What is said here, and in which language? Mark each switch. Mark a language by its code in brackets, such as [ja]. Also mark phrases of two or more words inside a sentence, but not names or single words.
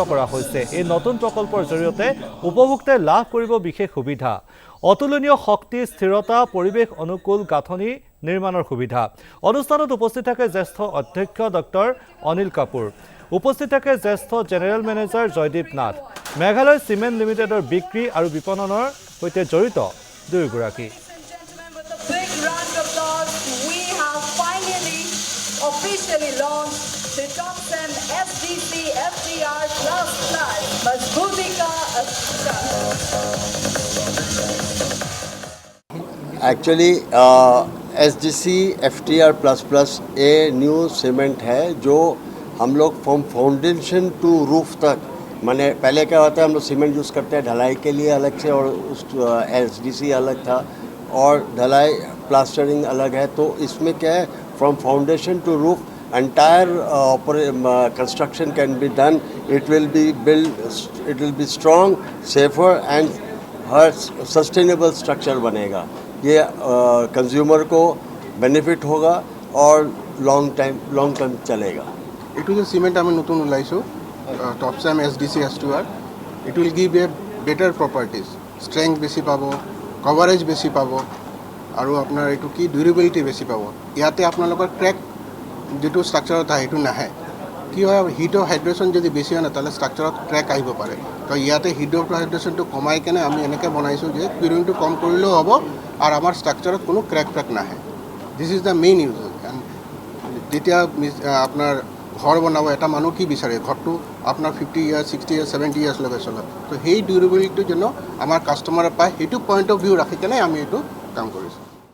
[as] কৰা হৈছে এই নতুন প্ৰকল্পৰ জৰিয়তে উপভোক্তাই লাভ কৰিব বিশেষ সুবিধা অতুলনীয় শক্তি স্থিৰতা পৰিৱেশ অনুকূল গাঁথনি নিৰ্মাণৰ সুবিধা অনুষ্ঠানত উপস্থিত থাকে জ্যেষ্ঠ অধ্যক্ষ ডক্টৰ অনিল কাপুৰ উপস্থিত থাকে জ্যেষ্ঠ জেনেৰেল মেনেজাৰ জয়দীপ নাথ মেঘালয় চিমেণ্ট লিমিটেডৰ বিক্ৰী আৰু বিপণনৰ সৈতে জড়িত দুয়োগৰাকী [en] Officially launched the Topcem SDC FTR++ Mazbutika Ashka. Actually, SDC FTR++ a new cement [hi] है जो हम लोग [en] from foundation to roof [hi] तक माने पहले क्या होता है हम लोग सीमेंट यूज़ करते हैं ढलाई के लिए अलग से और उस SDC अलग था और ढलाई प्लास्टरिंग अलग है तो इसमें क्या है [en] from foundation to roof entire construction can be done it will be strong safer and sustainable structure [hi] बनेगा ये consumer को benefit होगा और [en] long term [hi] चलेगा [en] it is a cement [as] আমি নতুন উলাইছো Topcem SDC S2R [en] it will give a better properties strength [as] বেছি পাবো coverage বেছি পাবো আৰু আপোনাৰ এটো কি ডিউৰেবিলিটি বেছি পাব ইয়াতে আপোনালোকৰ ক্ৰ্যাক যেটো ষ্ট্ৰাকচাৰত আছে এটো নাহে কি হয় [en] heat of hydration [as] যদি বেছি হয় না তাহলে ষ্ট্ৰাকচাৰত ক্ৰ্যাক আহিব পাৰে তো ইয়াতে [en] heat of hydration [as] কমাই কেনে আমি এনেকৈ বনাইছো যে কিউৰিংটো কম কৰিলেও হ'ব আৰু আমাৰ ষ্ট্ৰাকচাৰত কোনো ক্ৰ্যাক নাহে [en] this is the main use and [as] যেতিয়া আপোনাৰ ঘৰ বনাব এটা মানুহ কি বিচাৰে ঘৰটো আপোনাৰ [en] 50 years 60 years 70 years [as] লগে চলে তো সেই ডিউৰেবিলিটিটো যেন আমাৰ কাস্টমাৰে পায় সেইটো [en] point of view [as] ৰাখি কেনে আমি এটো কাম কৰিছো